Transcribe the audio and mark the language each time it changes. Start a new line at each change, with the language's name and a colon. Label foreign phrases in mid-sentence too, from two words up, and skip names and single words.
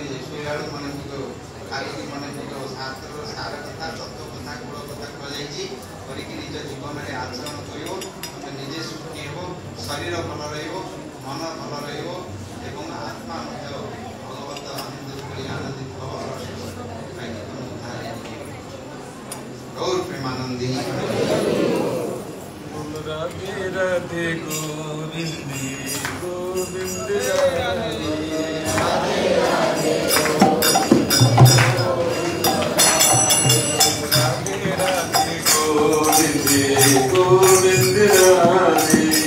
Odia: ଶୋଇଲା ବେଳକୁ ମନେ ପକେଇବ, କାଲିକି ମନେ ପକେଇବ। ଶାସ୍ତ୍ରର ସାର କଥା ତତ୍ତ୍ୱ କଥା କୂଳ କଥା କୁହାଯାଇଛି କରିକି ନିଜ ଜୀବନରେ ଆଚରଣ କରିବ। ତମେ ନିଜେ ସୁଖୀ ହେବ, ଶରୀର ଭଲ ରହିବ, ମନ ଭଲ ରହିବ ଏବଂ ଆତ୍ମା ମଧ୍ୟ ଭଗବତ ଆନନ୍ଦ ଭଳି ଆନନ୍ଦିତ ହେବ। ଗୌର ପ୍ରେମାନନ୍ଦୀ
Hindi: राधे राधे गोविंद गोविंद राधे राधे राधे गोविंद गोविंद राधे